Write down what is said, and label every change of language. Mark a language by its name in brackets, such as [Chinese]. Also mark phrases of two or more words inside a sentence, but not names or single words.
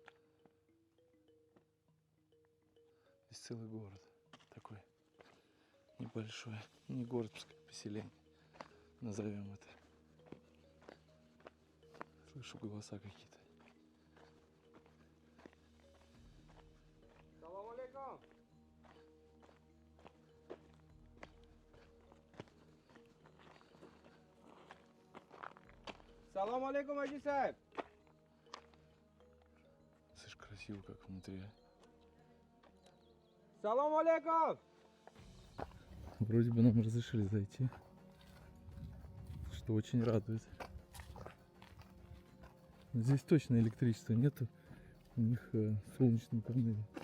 [Russian] Здесь целый город такой. небольшое. Не город, пускай поселение. Назовем это. Слышу голоса какие-то. [Arabic] سلام عليكم. سلام عليكم, Аджи Сайб. [Russian] Слышь, красиво как внутри. [Arabic] سلام عليكم. [Russian] Вроде бы нам разрешили зайти, что очень радует. Здесь точно электричества нету, у них солнечные панели.